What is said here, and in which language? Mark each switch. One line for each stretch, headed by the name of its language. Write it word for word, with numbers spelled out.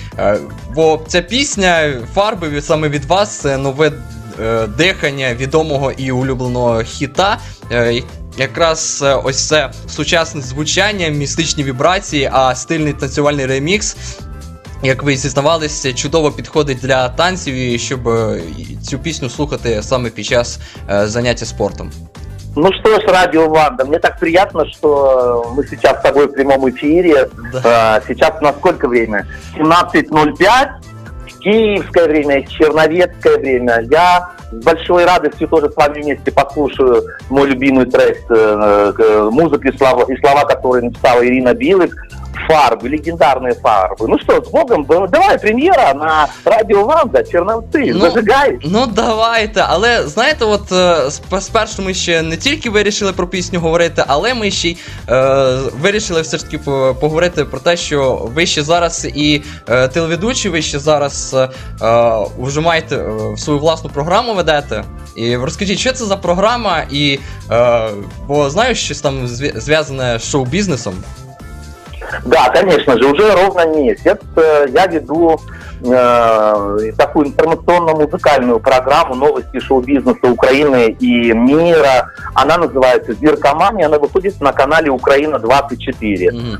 Ukrainian: Е, бо ця пісня «Фарби» саме від вас, це нове е, дихання відомого і улюбленого хіта, е, якраз ось це сучасне звучання, містичні вібрації, а стильний танцювальний ремікс, як ви зізнавалися, чудово підходить для танців, і щоб е, цю пісню слухати саме під час е, заняття спортом.
Russian: Ну что ж, Радио Ванда, мне так приятно, что мы сейчас с тобой в прямом эфире. Да. Сейчас у нас сколько время? семнадцать ноль пять, киевское время, черновецкое время. Я с большой радостью тоже с вами вместе послушаю мой любимый трек, музыку и слова, и слова, которые написала Ирина Билык. Фарбы, легендарные фарбы. Ну что, с Богом, давай прем'єра на Радіо Ванда, Черновці, ну, зажигай.
Ukrainian: Ну давайте, але знаєте, от спершу ми ще не тільки вирішили про пісню говорити, але ми ще й е, вирішили все ж таки поговорити про те, що ви ще зараз і е, телеведучі, ви ще зараз е, вже маєте е, свою власну програму ведете. І розкажіть, що це за програма, і е, бо знаю, щось там зв'язане з шоу-бізнесом.
Russian: Да, конечно же, уже ровно месяц я веду э, такую информационно-музыкальную программу «Новости шоу-бизнеса Украины и мира». Она называется «Зверкомания», она выходит на канале «Украина двадцать четыре». Mm-hmm.